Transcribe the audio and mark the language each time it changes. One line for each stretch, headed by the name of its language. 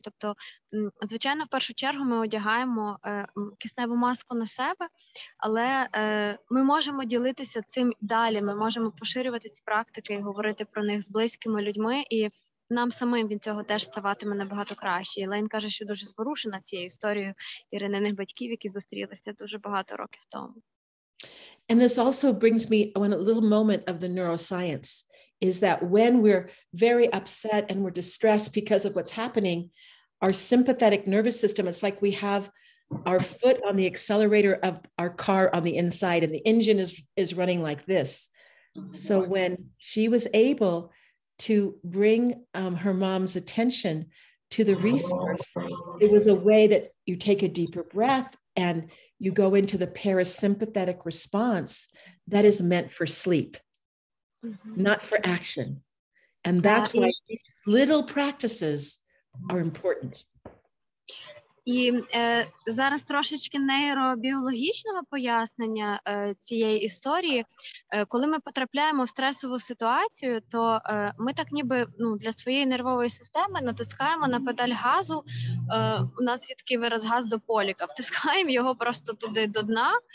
Ukrainian: Тобто, звичайно, в першу чергу ми одягаємо кисневу маску на себе, але ми можемо ділитися цим далі, ми можемо поширювати ці практики і говорити про них з близькими людьми, і нам самим від цього теж ставатиме набагато краще. Ілейн каже, що дуже зворушена цією історією Ірининих батьків, які зустрілися дуже багато років тому.
English: And this also brings me on a little moment of the neuroscience, is that when we're very upset and we're distressed because of what's happening, our sympathetic nervous system, it's like we have our foot on the accelerator of our car on the inside, and the engine is running like this. So when she was able to bring her mom's attention to the resource, it was a way that you take a deeper breath and you go into the parasympathetic response that is meant for sleep, not for action. And that's why these little practices are important.
Ukrainian: І зараз трошечки нейробіологічного пояснення цієї історії. Коли ми потрапляємо в стресову ситуацію, то ми так ніби для своєї нервової системи натискаємо на педаль газу. У нас є такий вираз «газ до поліка». Втискаємо його просто туди до дна.